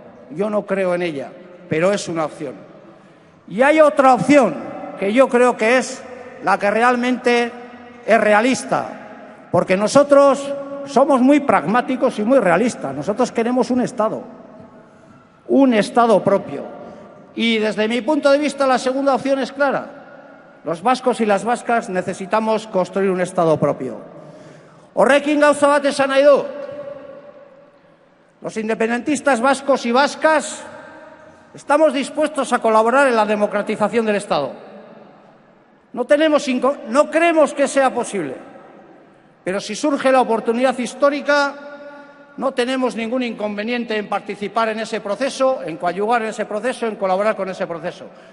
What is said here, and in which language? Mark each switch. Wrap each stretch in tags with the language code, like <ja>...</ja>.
<es>Yo no creo en ella, pero es una opción. Y hay otra opción que yo creo que es la que realmente es realista, porque nosotros somos muy pragmáticos y muy realistas. Nosotros queremos un Estado propio. Y desde mi punto de vista la segunda opción es clara. Los vascos y las vascas necesitamos construir un Estado propio.</es> <eu>Horrekin gauza bat esan nahi dut.</eu> <es>Los independentistas vascos y vascas estamos dispuestos a colaborar en la democratización del Estado. No creemos que sea posible, pero si surge la oportunidad histórica, no tenemos ningún inconveniente en participar en ese proceso, en coadyuvar en ese proceso, en colaborar con ese proceso.</es>